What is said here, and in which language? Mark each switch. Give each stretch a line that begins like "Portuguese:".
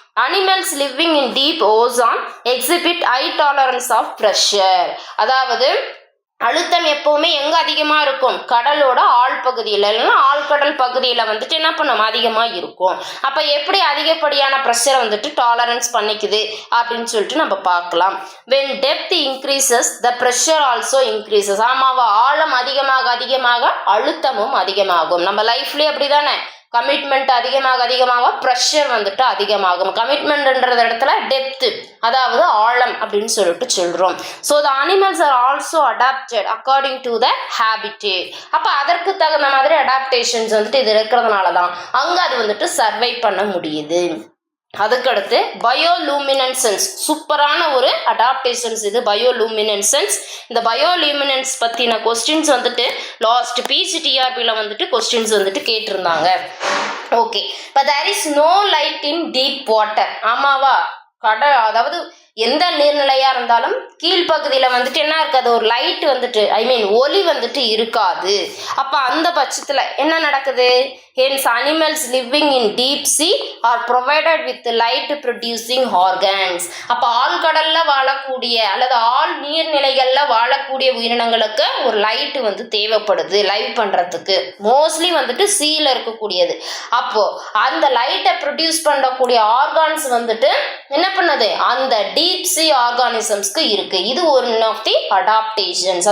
English: Animals living in deep ozone exhibit high tolerance of pressure.
Tamil: அதாவது அழுத்தம் எப்பவுமே எங்க அதிகமா இருக்கும்? கடலோட ஆழ் பகுதியில இல்லைன்னா ஆழ்கடல் பகுதியில வந்துட்டு என்ன பண்ணும்? அதிகமா இருக்கும். அப்ப எப்படி அதிகப்படியான ப்ரெஷரை வந்துட்டு டாலரன்ஸ் பண்ணிக்குது அப்படின்னு சொல்லிட்டு நம்ம பார்க்கலாம்.
English: when depth increases the pressure also increases.
Tamil: ஆமாவா, ஆழம் அதிகமாக அதிகமாக அழுத்தமும் அதிகமாகும். நம்ம லைஃப்லயே அப்படிதானே, கமிட்மெண்ட் அதிகமாக ப்ரெஷர் வந்துட்டு அதிகமாகும். கமிட்மெண்ட்ன்றது இடத்துல டெப்த், அதாவது ஆழம் அப்படின்னு சொல்லிட்டு சொல்றோம்.
English: So the animals are also adapted according to the habitat.
Tamil: அப்போ அதற்கு தகுந்த மாதிரி அடாப்டேஷன்ஸ் வந்துட்டு இது இருக்கிறதுனால தான் அங்கே அது வந்துட்டு சர்வை பண்ண முடியுது. அதுக்கடுத்து பயோலூமினன்சன்ஸ், சூப்பரான ஒரு அடாப்டேஷன்ஸ் இது பயோலூமினன்சன்ஸ். இந்த பயோலூமினன்ஸ் பற்றின கொஸ்டின்ஸ் வந்துட்டு லாஸ்ட் பிஜிடிஆர்பியில் வந்துட்டு கொஸ்டின்ஸ் வந்துட்டு கேட்டிருந்தாங்க. ஓகே, இப்போ
English: There is no light in deep water.
Tamil: ஆமாவா, அதாவது எந்த நீர்நிலையா இருந்தாலும் கீழ்ப்பகுதியில வந்துட்டு என்ன இருக்காது? ஒரு லைட் வந்துட்டு ஒளி வந்துட்டு இருக்காது. அப்ப அந்த பட்சத்துல என்ன நடக்குது?
English: hence animals living in deep sea are provided with light producing organs.
Tamil: அப்ப ஆழ்கடல்ல வாழக்கூடிய அல்லது ஆழ் நீர்நிலைகள்ல வாழக்கூடிய உயிரினங்களுக்கு ஒரு லைட் வந்து தேவைப்படுது லைவ் பண்றதுக்கு. மோஸ்ட்லி வந்துட்டு சீல இருக்கக்கூடியது. அப்போ அந்த லைட்டை ப்ரொடியூஸ் பண்ணக்கூடிய ஆர்கான்ஸ் வந்துட்டு என்ன பண்ணுது? அந்த டீப் சி ஆர்கானிசம்ஸ்க்கு இருக்கு. இது
English: One of the adaptations.